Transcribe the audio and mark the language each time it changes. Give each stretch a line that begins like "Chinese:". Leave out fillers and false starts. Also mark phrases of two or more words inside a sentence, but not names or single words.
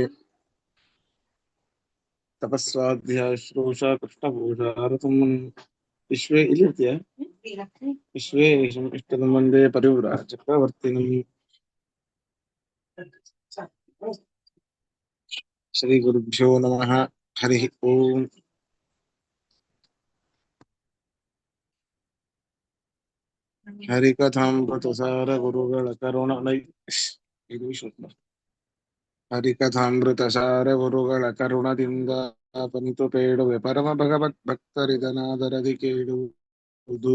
Sanskrit: तपस्वाध्यायश्रूषा कृष्णभूषारतं विश्वे इलित्य विश्वेशम् इष्टं वन्दे परिव्राज चक्रवर्तिनं। श्रीगुरुभ्यो नमः। हरिः ओम्।
Kannada: ಹರಿಕಥಾಮೃತಸಾರ ಗುರುಗಳ ಕರುಣೈ ಇದು ವಿಶ್ವ ಹರಿಕಥಾಮೃತಸಾರ ಗುರುಗಳ ಕರುಣದಿಂದ ಪನಿತು ಪೇಳುವೆ ಪರಮ ಭಗವತ್ ಭಕ್ತರಿದನಾದರದಿ ಕೇಳುವುದು.